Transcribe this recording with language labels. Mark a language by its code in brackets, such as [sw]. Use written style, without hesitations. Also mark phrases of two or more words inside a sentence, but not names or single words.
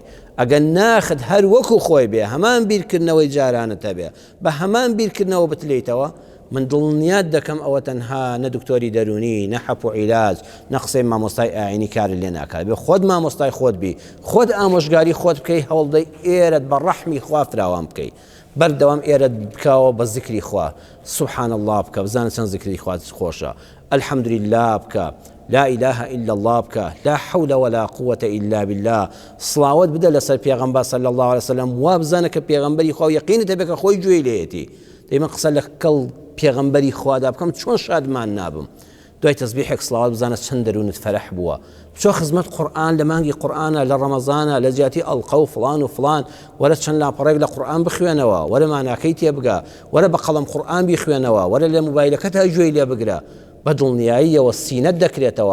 [ckb] ئەگەر ناخت هەر وەکو خۆی بێ، هەمان بیرکردنەوەی جارانت هەبێ، بە هەمان بیرکردنەوە بتلێیتەوە، من دڵنیات دەکەم ئەوە تەنها نە دکتۆری دەرونی، نە حەپ و عیلاج، نە قسەی مامۆستای ئاینی کار لێ ناکات. بێ خۆت مامۆستای خۆت بی، خۆت ئامۆژگاری خۆت بکەی، هەوڵدەی ئێرەت بە ڕەحمی خوا فراوان بکەی، بەردەوام ئێرەت بکاوە بە زیکری خوا، [ar] سوبحان الله [ckb] بکە، بزانە چەند زیکری خوا خۆشە، الحەمدولله بکە، [ar] لا إله إلا الله بکە، لا حول ولا قوة إلا بالله، [ckb] سڵاوەت بدە لەسەر پێغەمبەر [ar] صلی الله عليه وسلم، [ckb] وا بزانە کە پێغەمبەری خوا یەقینت هەبێ کە خۆی گوێی لێیەتی. دەیمە قسە لە کەڵ پێغەمبەری خوادا بکەم چۆن شادمان نابم، دوای تەسبیحێک سڵاوات بزانە چەند دەروونت فەرەح بووە. بچۆ خزمەت قورئان لە مانگی قورئانە، لە ڕەمەزانە، لە جیاتی ئەڵقە و فڵان و فڵان، وەرە چەند لاپەڕێک لە قورئان بخوێنەوە، وەرە ماناکەی تێبگە، وەرە بە قەڵەم قورئان بیخوێنەوە، وەرە لە مۆبایلەکەتا گوێی لێ بگرە، بە دڵنیاییەوە سینەت دەکرێتەوە.